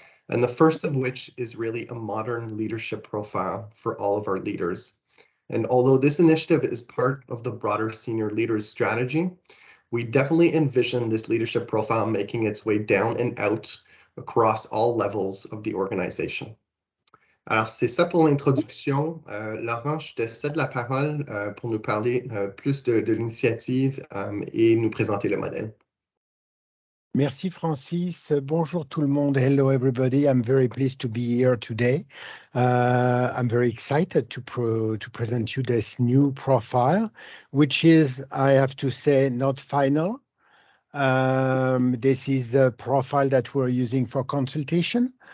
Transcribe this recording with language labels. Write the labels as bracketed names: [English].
[English] And the first of which is really a modern leadership profile for all of our leaders. And although this initiative is part of the broader senior leaders strategy, we definitely envision this leadership profile making its way down and out across all levels of the organization. [French] Alors, c'est ça pour l'introduction. Laurent, je te cède la parole pour nous parler plus de l'initiative et nous présenter le modèle. Merci Francis. Bonjour tout le monde. [English] Hello everybody. I'm very pleased to be here today. I'm very excited to present you this new profile, which is, I have to say, not final. This is a profile that we're using for consultation.